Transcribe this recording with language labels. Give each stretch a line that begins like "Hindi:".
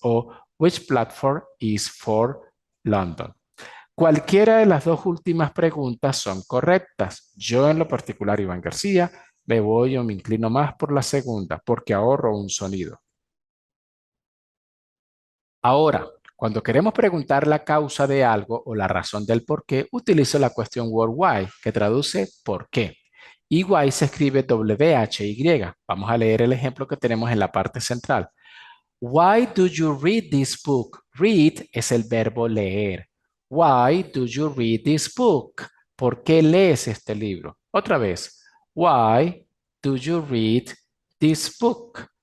English: O which platform is for London?
Spanish: Cualquiera de las dos últimas preguntas son correctas. Yo en lo particular, Iván García, me voy o me inclino más por la segunda porque ahorro un sonido. Ahora, cuando queremos preguntar la causa de algo o la razón del por qué, utilizo la cuestión word why, que traduce por qué. Y why se escribe W-H-Y. Vamos a leer el ejemplo que tenemos en la parte central.
English: Why do you read this book? Read
Spanish: es el verbo leer.
English: Why do you read this book?
Spanish: ¿Por qué lees este libro? Otra vez.
English: Why do you read this book?